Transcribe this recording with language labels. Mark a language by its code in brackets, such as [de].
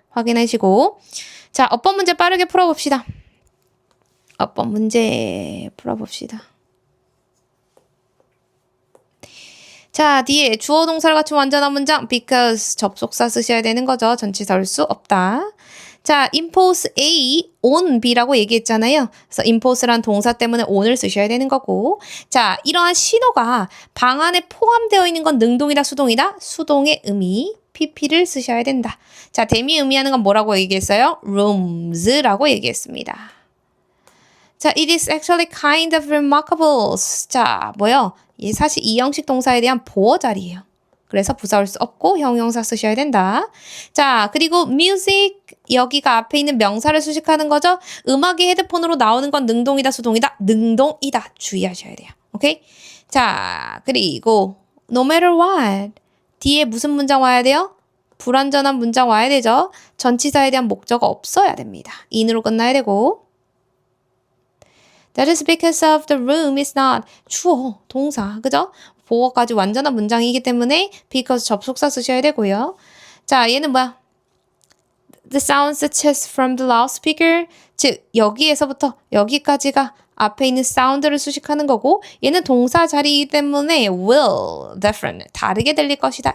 [ko] 확인하시고 자, 어법 문제 빠르게 풀어봅시다. 어법 문제 풀어봅시다. 자, 뒤에 주어 동사를 갖춘 완전한 문장 because 접속사 쓰셔야 되는 거죠. 전치사 올 수 없다. 자, impose A on B라고 얘기했잖아요. 그래서 impose란 동사 때문에 on을 쓰셔야 되는 거고 자, 이러한 신호가 방 안에 포함되어 있는 건 능동이다, 수동이다? 수동의 의미 pp를 쓰셔야 된다. 자, 대미 의미하는 건 뭐라고 얘기했어요? rooms라고 얘기했습니다. 자, [en] it is actually kind of remarkable. [ko] 자, 뭐요? 이 사실 이형식 동사에 대한 보어 자리예요. 그래서 부사올 수 없고 형용사 쓰셔야 된다. 자, 그리고 music 여기가 앞에 있는 명사를 수식하는 거죠. 음악이 헤드폰으로 나오는 건 능동이다, 수동이다? 능동이다. 주의하셔야 돼요. 오케이? 자, 그리고 no matter what 뒤에 무슨 문장 와야 돼요? 불완전한 문장 와야 되죠. 전치사에 대한 목적어 없어야 됩니다. in으로 끝나야 되고 [en] That is because of the room is not [ko] 주어, 동사, 그죠? 보어까지 완전한 문장이기 때문에 because 접속사 쓰셔야 되고요. 자, 얘는 뭐야? [en] The sound such as from the loudspeaker [ko] 즉 여기에서부터 여기까지가 앞에 있는 사운드를 수식하는 거고 얘는 동사 자리이기 때문에 will, different, 다르게 들릴 것이다.